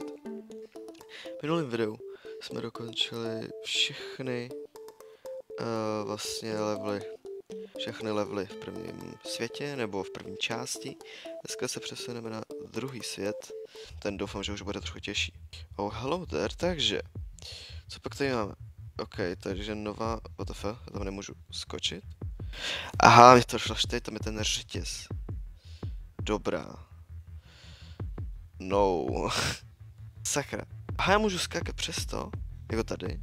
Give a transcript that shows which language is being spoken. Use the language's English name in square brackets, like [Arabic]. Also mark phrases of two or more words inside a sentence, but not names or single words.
[Czech] V minulém videu jsme dokončili všechny všechny levely v prvním světě, nebo v první části. Dneska se přesuneme na druhý svět, ten doufám, že už bude trochu těžší. [English] Oh, hello there, [Czech] takže, co pak tady máme? OK, takže nová, WTF, já tam nemůžu skočit. Aha, mě to šlo tady, tam je ten řetěz. Dobrá. No. Sakra. Aha, já můžu skákat přes to, jako tady.